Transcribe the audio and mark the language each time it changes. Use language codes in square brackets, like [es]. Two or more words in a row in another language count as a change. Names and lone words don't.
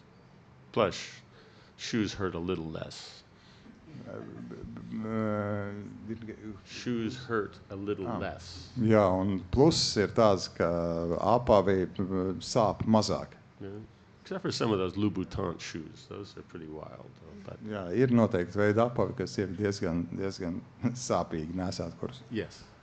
[en] Plus, shoes hurt a little less. Shoes hurt a little less. [lv] Jā, un pluss ir tāds, ka apavi sāp mazāk. [en] Yeah. Except for some of those Louboutin shoes. Those are pretty wild. But [lv] Jā, ir noteikti veidi apavi, kas ir diezgan sāpīgi nesāt kurus. [en] yes.